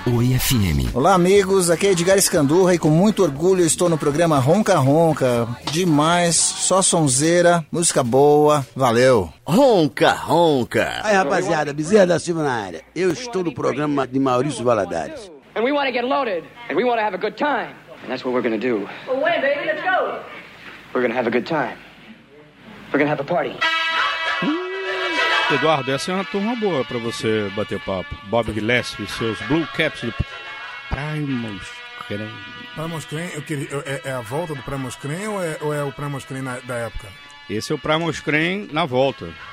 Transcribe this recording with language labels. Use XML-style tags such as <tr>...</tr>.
<pt>Oi, FM. Olá, amigos. Aqui é Edgar Escandurra e com muito orgulho estou no programa Ronca Ronca. Demais, só sonzeira, música boa. Valeu. Ronca Ronca. Aí, rapaziada, Bezerra da Silva na área. Eu estou no programa de Maurício Valadares.</pt> <en>And we want to get loaded. And we want to have a good time. And that's what we're going to do. Well, wait, baby, let's go. We're going to have a good time. We're gonna have a party.</en> <pt>Eduardo, essa é uma turma boa pra você bater papo. Bob Gillespie e seus Blue Caps do Primus Cream. Primus Cream, é a volta do Primus Cream ou é o Primus Cream da época? Esse é o Primus Cream na volta.</pt>